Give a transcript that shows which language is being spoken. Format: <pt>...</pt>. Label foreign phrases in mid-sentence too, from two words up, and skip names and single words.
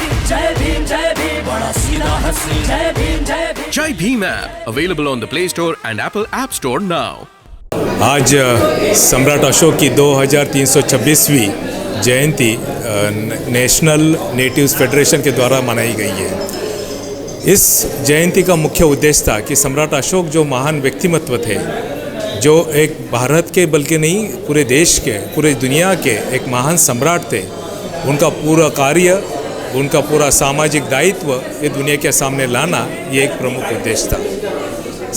<hi>बड़ा सीधा हसीन जय भीम जय भीम।</hi> <en>Jai Bhim app available on the Play Store and Apple App Store now.</en> <hi>आज सम्राट अशोक की 2326वीं जयंती नेशनल नेटिव्स फेडरेशन के द्वारा मनाई गई है। इस जयंती का मुख्य उद्देश्य था कि सम्राट अशोक जो महान व्यक्तिमत्व थे, जो एक भारत के बल्कि नहीं पूरे देश के, पूरे दुनिया के एक महान सम्राट थे, उनका पूरा कार्य, उनका पूरा सामाजिक दायित्व ये दुनिया के सामने लाना ये एक प्रमुख उद्देश्य था।</hi>